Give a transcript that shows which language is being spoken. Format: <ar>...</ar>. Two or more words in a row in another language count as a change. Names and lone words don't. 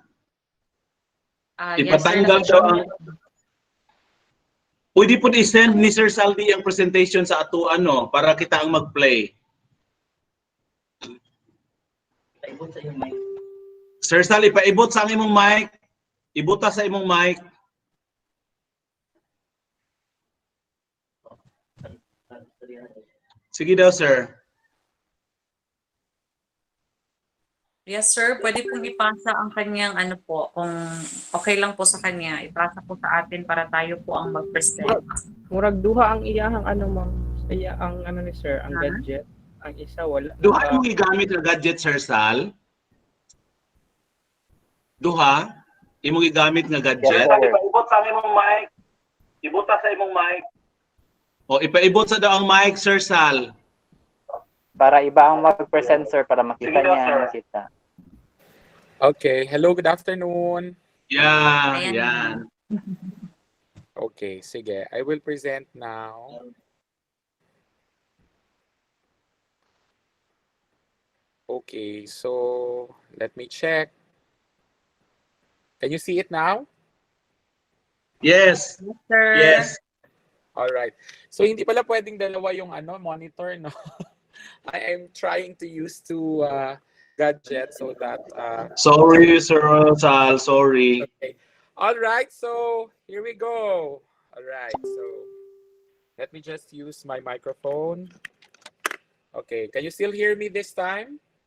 <en>Yes, sir.</en> <ceb>Ipatanggal daw ang... Pwede po i-send ni Sir Saldi ang presentation sa ato para kita ang mag-play. Sir Sal, ipaibot sa imong mic. Ibuta sa imong mic. Sige daw, sir.</ceb> <en>Yes, sir.</en> <tl>Pwede pong ipasa ang kanyang kung okay lang po sa kanya, ipasa po sa atin para tayo po ang mag-present.</tl> <ceb>Murag duha ang iyahang ma'am. Iya ang ni sir, ang gadget. Ang isa wala. Duha mong igamit ang gadget, Sir Sal? Duha? Imong igamit nga gadget? Ipaibot sa imong mic. Ibuta sa imong mic. O, ipaibot sa daw ang mic, Sir Sal. Para iba ang mag-present, sir, para makita niya, makita.</ceb> <en>Okay. Hello, good afternoon. Yeah, yan. Okay, sige. I will present now. Okay, so let me check. Can you see it now? Yes. Yes, sir. Yes.</en> <tl>All right. So hindi pala pwedeng dalawa yung monitor, no?</tl> <en>I am trying to use two gadgets so that Sorry, Sir Sal. Sorry. okay. All right, so here we go. All right, so let me just use my microphone. Okay, can you still hear me this time?</en>